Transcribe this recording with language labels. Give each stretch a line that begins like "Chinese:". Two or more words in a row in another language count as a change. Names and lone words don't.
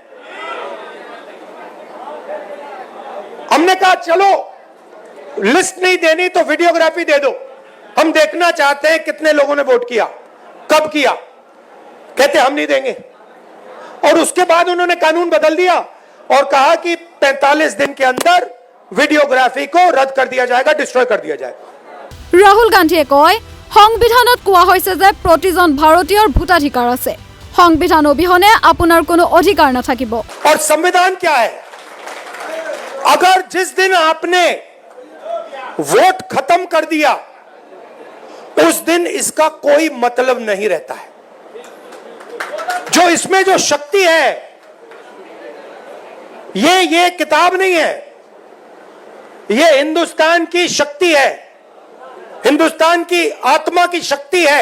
Hindi: हमने कहा चलो लिस्ट नहीं देनी तो वीडियोग्राफी दे दो, हम देखना चाहते हैं कितने लोगों ने वोट किया, कब किया। कहते हम नहीं देंगे। और उसके बाद उन्होंने कानून बदल दिया और कहा कि 45 दिन के अंदर वीडियोग्राफी को रद्द कर दिया जाएगा, डिस्ट्रॉय कर दिया जाएगा।
Assamese: राहुल गांधीয়ে কয় সংবিধানত কোৱা হৈছে যে প্ৰতিজন ভাৰতীয়ৰ ভোটাধিকাৰ আছে, সংবিধান অবিহনে আপোনাৰ কোনো অধিকাৰ নাথাকিব।
Hindi: और संविधान क्या है? अगर जिस दिन आपने वोट खत्म कर दिया उस दिन इसका कोई मतलब नहीं रहता है। जो इसमें जो शक्ति है ये किताब नहीं है, ये हिंदुस्तान की शक्ति है, हिंदुस्तान की आत्मा की शक्ति है।